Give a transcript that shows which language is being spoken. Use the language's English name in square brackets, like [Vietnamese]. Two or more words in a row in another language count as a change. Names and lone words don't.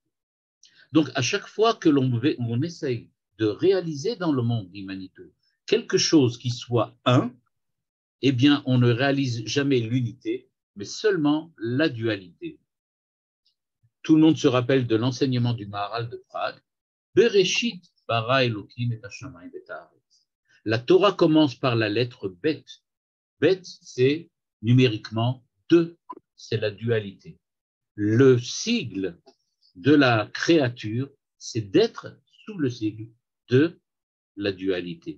[French] Donc, à chaque fois que l'on essaye de réaliser dans le monde, dit Manitou, quelque chose qui soit un, eh bien, on ne réalise jamais l'unité, mais seulement la dualité. Tout le monde se rappelle de l'enseignement du Maharal de Prague. [Hebrew] בראשית ברא אלקים את השמים את הארץ. [French] La Torah commence par la lettre Bet. Bet, c'est numériquement 2, c'est la dualité. Le sigle de la créature, c'est d'être sous le sigle de la dualité.